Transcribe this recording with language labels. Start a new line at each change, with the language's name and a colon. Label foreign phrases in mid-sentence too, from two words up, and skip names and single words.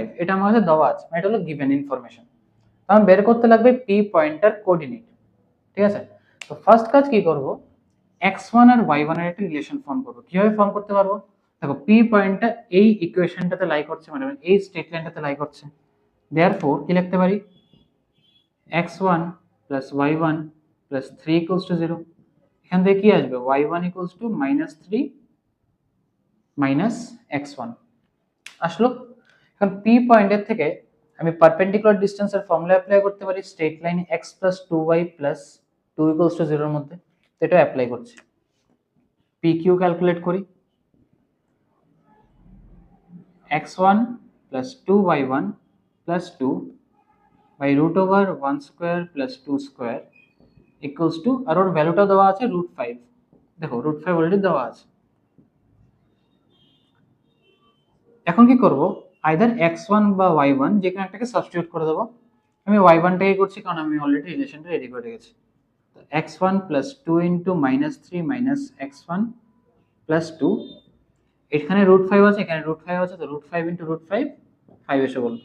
Bangla: এটা আমার কাছে দেওয়া আছে, এটা হলো
English: given information.
Bangla: আমি বের করতে লাগবে
English: P pointer coordinate,
Bangla: ঠিক আছে। তো ফার্স্ট কাজ কি করব, x1 আর y1 এর একটা রিলেশন ফর্ম করব। কিভাবে ফর্ম করতে পারবো, দেখো পি পয়েন্টটা এই ইকুয়েশনটাতে লাই করছে, মানে এই স্ট্রেট লাইনটাতে লাই করছে, দেয়ারফর কি লিখতে পারি,
English: x1 plus y1 plus 3 equals to 0।
Bangla: এখান থেকে কি আসবে,
English: y1 equals to -3 minus x1
Bangla: আসলো। এখন p পয়েন্টের থেকে আমি
English: perpendicular distance's formula apply
Bangla: করতে পারি
English: straight line x plus 2y plus 2 equals to 0
Bangla: এর মধ্যে, তো এটা অ্যাপ্লাই করছি। pq ক্যালকুলেট করি,
English: x1 plus 2y1 plus 2 by root over 1 square plus 2 square equals to,
Bangla: আর ওর ভ্যালুটা দেওয়া আছে √5, দেখো √5 অলরেডি দেওয়া আছে। এখন কি করব, আইদার x1 বা y1 যে কোনো একটাকে সাবস্টিটিউট করে দেবো। আমি y1 টাকে করছি কারণ আমি অলরেডি রিলেশনটা রেডি করে রেখেছি। তো
English: x1 plus 2 into -3 minus x1 plus 2,
Bangla: এখানে √5 আছে, এখানে √5 আছে, তো √5 into √5 5 এসে বলল।